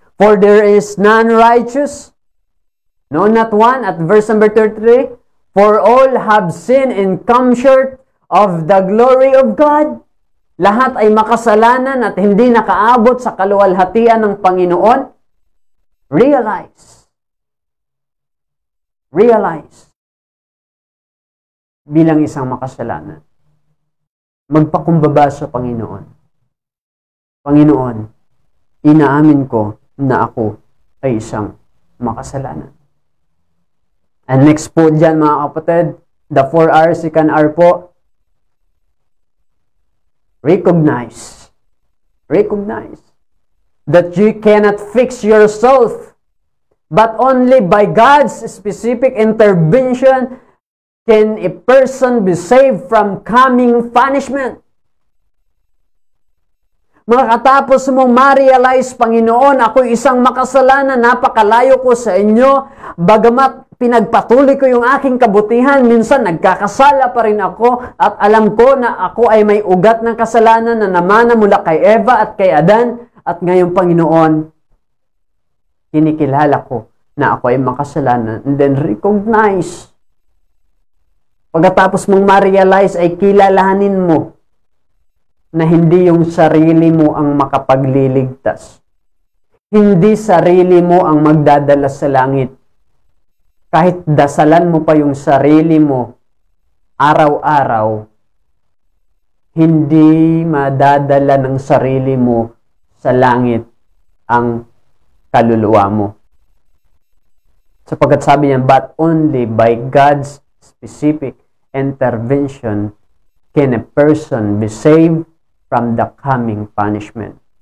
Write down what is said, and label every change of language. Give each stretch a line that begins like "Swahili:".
English: For there is none righteous, no, not one. At verse number 33, for all have sinned and come short of the glory of God.
Filipino: Lahat ay makasalanan at hindi nakaabot sa kaluwalhatian ng Panginoon. Realize. Bilang isang makasalanan, magpakumbaba sa Panginoon. Panginoon, inaamin ko na ako ay isang makasalanan.
English: And next po dyan,
Filipino: mga kapatid,
English: the 4 R's, second R po, recognize that you cannot fix yourself, but only by God's specific intervention can a person be saved from coming punishment.
Filipino: Makatapos mong ma-realize, Panginoon, ako isang makasalanan, napakalayo ko sa inyo, bagamat pinagpatuloy ko yung aking kabutihan, minsan nagkakasala pa rin ako, at alam ko na ako ay may ugat ng kasalanan na namana mula kay Eva at kay Adan, at ngayon, Panginoon, kinikilala ko na ako ay makasalanan,
English: and then recognize.
Filipino: Pagkatapos mong ma-realize ay kilalahanin mo na hindi yung sarili mo ang makapagliligtas. Hindi sarili mo ang magdadala sa langit. Kahit dasalan mo pa yung sarili mo araw-araw, hindi madadala ng sarili mo sa langit ang kaluluwa mo. Sapagkat sabi niya,
English: but only by God's specific intervention can a person be saved from the coming punishment.